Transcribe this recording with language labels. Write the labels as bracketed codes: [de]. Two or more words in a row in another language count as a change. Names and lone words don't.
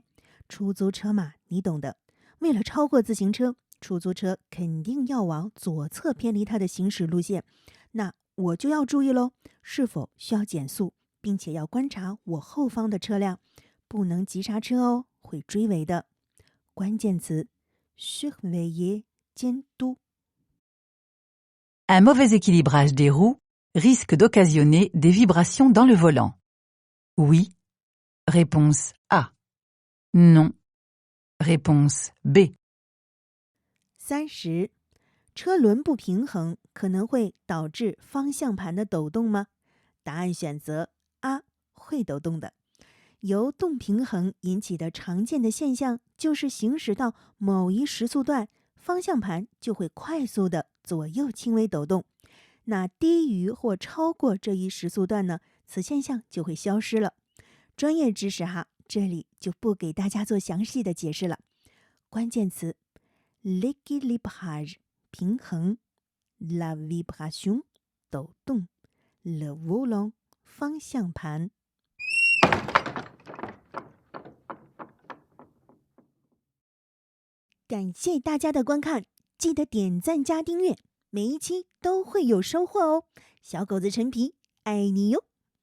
[zh] 出租车嘛，你懂的，为了超过自行车，出租车肯定要往左侧偏离它的行驶路线。那我就要注意咯，是否需要减速，并且要观察我后方的车辆，不能急刹车哦，会追尾的。关键词 surveiller 监督。 [fr] Un mauvais équilibrage des roues risque d'occasionner des vibrations dans le volant. Oui. Réponse A. Non. Réponse B. 30. [zh] 车轮不平衡可能会导致方向盘的抖动吗？答案选择 A， 会抖动的。由动平衡引起的常见的现象就是行驶到某一时速段，方向盘就会快速的左右轻微抖动。那低于或超过这一时速段呢，此现象就会消失了。专业知识哈，这里就不给大家做详细的解释了。关键词 l'équilibrage 平衡 [fr] la vibration [zh] 抖动 [fr] le volant [zh] 方向盘。感谢大家的观看，记得点赞加订阅，每一期都会有收获哦。小狗子陈皮，爱你哟。